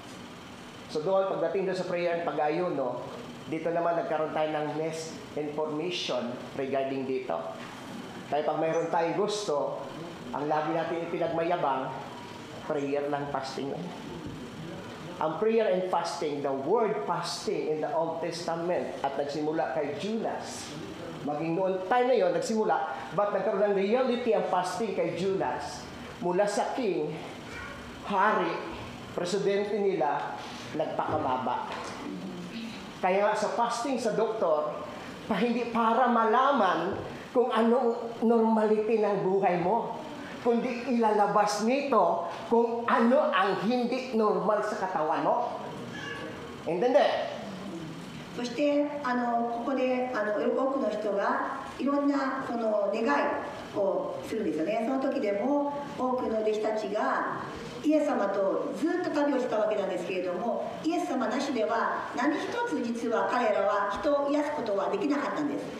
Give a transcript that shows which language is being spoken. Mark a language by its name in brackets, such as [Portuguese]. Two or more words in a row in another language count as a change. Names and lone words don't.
[Filipino] So doon, pagdating doon sa prayer at pag-aayono, dito naman nagkaroon tayo ng [English] next information [Filipino] regarding dito. Kaya pag mayroon tayong gusto, ang lagi natin ipinagmayabang, prayer lang, fasting lang. Ang [English] prayer and fasting, the word fasting in the Old Testament [Filipino] at nagsimula kay Judas. Maging noon time na yon nagsimula, but nagkaroon ng reality ang fasting kay Judas. Mula sa king, hari, presidente nila, nagpakababa. Kaya nga sa fasting sa doktor, hindi para malaman kung anong normality ng buhay mo, kundi ilalabas nito kung ano ang hindi normal sa katawan mo. Intende? [Japanese] そしてここで多くの人がいろんなその願いをするんですよね。その時でも多くの弟子たちがイエス様とずっと旅をしたわけなんですけれども、イエス様なしでは何一つ実は彼らは人を癒すことはできなかったんです。